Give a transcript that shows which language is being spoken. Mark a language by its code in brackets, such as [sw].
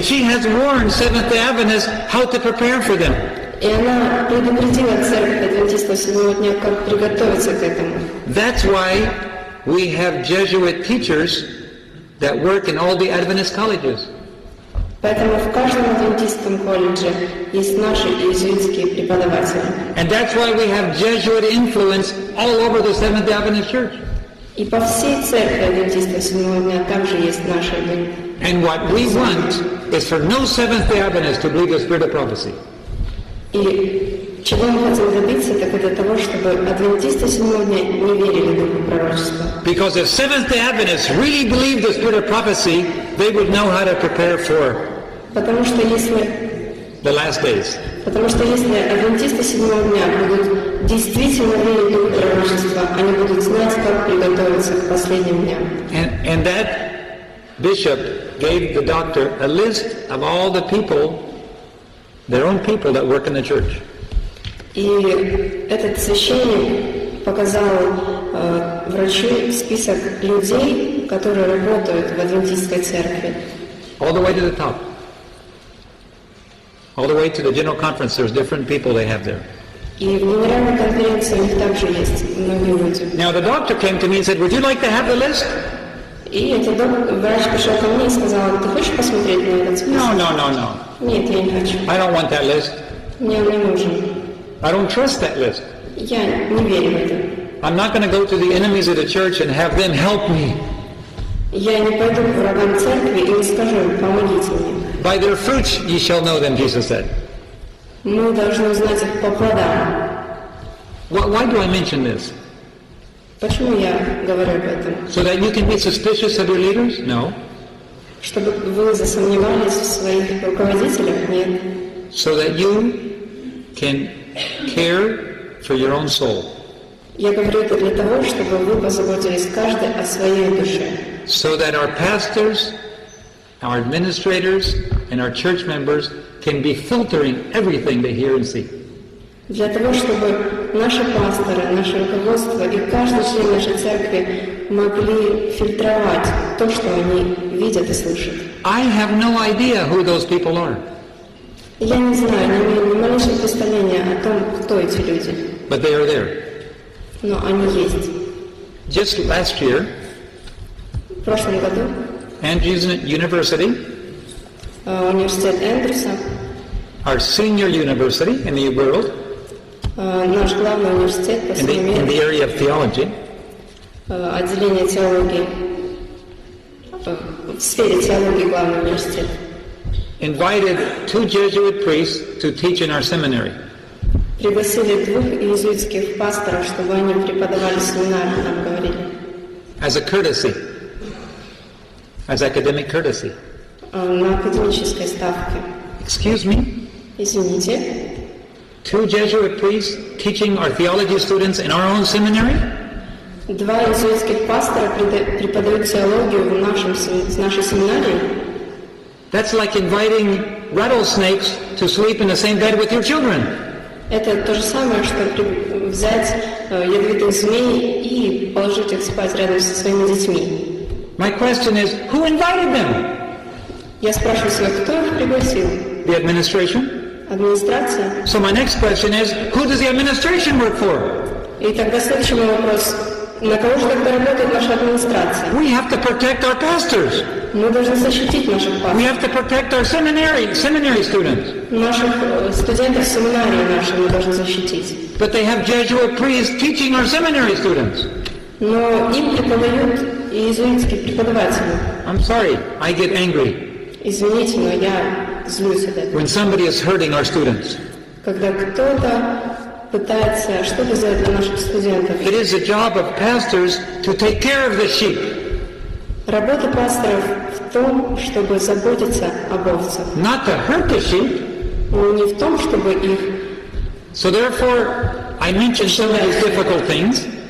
[en] And she has warned Seventh-day Adventists how to prepare for them. [ru] И она предупредила церковь адвентистов седьмого дня, как приготовиться к этому. [en] That's why we have Jesuit teachers that work in all the Adventist colleges. [ru] Поэтому в каждом адвентистском колледже есть наши иезуитские преподаватели. [en] And that's why we have Jesuit influence all over the Seventh-day Adventist Church. [ru] И по всей церкви адвентистов седьмого дня также есть наши люди. [en] And what we want is for no Seventh-day Adventist to believe the spirit of prophecy. [ru] И чего мы хотим добиться, так это того, чтобы адвентисты седьмого дня не верили в духу пророчества. [en] Because if Seventh-day Adventists really believed the spirit of prophecy, they would know how to prepare for [ru] Потому что если адвентисты седьмого дня будут действительно верить в дух пророчества, они будут знать, как приготовиться к последним дням. [en] And that bishop gave the doctor a list of all the people, their own people that work in the church. [ru] И этот священник показал врачу список людей, которые работают в адвентистской церкви. [en] All the way to the top. All the way to the general conference, there's different people they have there. [ru] И в генеральной конференции у них также есть многие люди. [en] Now the doctor came to me and said, would you like to have the list? [ru] И этот врач пришел ко мне и сказал, ты хочешь посмотреть на этот список? [en] No. [ru] Нет, я не хочу. [en] I don't want that list. [ru] Мне он не нужен. [en] I don't trust that list. [ru] Я не верю в это. [en] I'm not going to go to the enemies of the church and have them help me. [ru] Я не пойду к врагам церкви и не скажу им, помогите мне. [en] By their fruits ye shall know them, Jesus said. [ru] Мы должны узнать их по плодам. [en] Why do I mention this? [ru] Почему я говорю об этом? [en] So that you can be suspicious of your leaders? No. [ru] Чтобы вы засомневались в своих руководителях? Нет. [en] So that you can care for your own soul. [ru] Я говорю это для того, чтобы вы позаботились каждый о своей душе. [en] So that our pastors, our administrators, and our church members can be filtering everything they hear and see. [ru] Для того, чтобы наши пасторы, наше руководство и каждый член нашей церкви могли фильтровать то, что они видят и слышат. [en] I have no idea who those people are. [ru] Я не знаю, не имею ни малейшего представления о том, кто эти люди. [en] But they are there. [ru] Но они есть. [en] Just last year, [ru] В прошлом году [en] Andrews University, [ru] университет Эндрюса, [en] our senior university in the world, [ru] Наш главный университет по всему миру, [en] in the area of theology, [ru] отделение теологии, в сфере теологии главный университет, [en] invited 2 Jesuit priests to teach in our seminary. [ru] Пригласили 2 иезуитских пасторов, чтобы они преподавали семинар, нам говорили. [en] As a courtesy, as academic courtesy. [ru] На академической ставке. [en] Excuse me? [ru] Извините. [en] 2 Jesuit priests teaching our theology students in our own seminary? [ru] 2 иезуитских пастора преподают теологию в нашей семинарии. [en] That's like inviting rattlesnakes to sleep in the same bed with your children. [ru] Это то же самое, что взять ядовитых змей и положить их спать рядом со своими детьми. [en] My question is, who invited them? [ru] Я спрашиваю себя, кто их пригласил? [en] The administration? [ru] Администрация. [en] So my next question is, who does the administration work for? [ru] И тогда следующий мой вопрос. На кого же тогда работает наша администрация? [en] We have to protect our pastors. [ru] Мы должны защитить наших [en] We [ru] пасторов. [en] have to protect our seminary students. [ru] Наших студентов семинарии наши мы должны защитить. [en] But they have Jesuit priests teaching our seminary students. [ru] Но им преподают иезуитские преподаватели. [en] I'm sorry, I get angry [ru] Извините, но я злюсь от этого. [en] when somebody is hurting our students. [ru] Когда кто-то пытается что-то сделать для наших студентов. [en] It is the job of pastors to take care of the sheep. [ru] Работа пасторов в том, чтобы заботиться об овцах. [en] Not to hurt the sheep. [ru] Но не в том, чтобы их... [en] So therefore, I mentioned some of these difficult things.